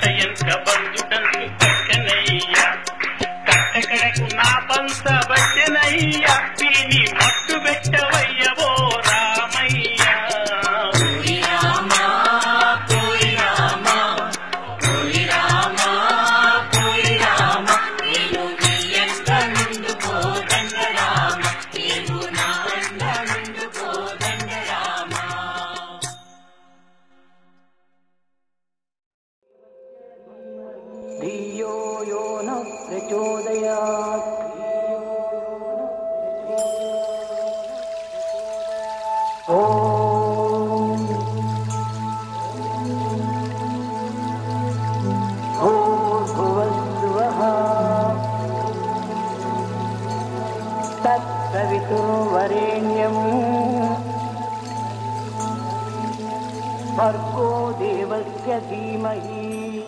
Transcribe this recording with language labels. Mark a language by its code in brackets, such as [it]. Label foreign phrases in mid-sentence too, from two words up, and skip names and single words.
[te] ఎంత బంధుడంచు పట్టెనయ్యా కట్టకడకు నా పంత బట్టెనయ్యా దీని మట్టు పెట్టవయ్యవో రామయ్యా ఓయి రామా ఓయి రామా ఓయి రామా ఓయి రామా నేను నీ వెంట నుండు కోదండ రామ నీవు నా వెంట నుండు కోదండ రామ [sa] धियो यो न प्रचोदयात्। ॐ भूर्भुवस्सुवः तत्सवितुर्वरेण्यं भर्गो देवस्य धीमहि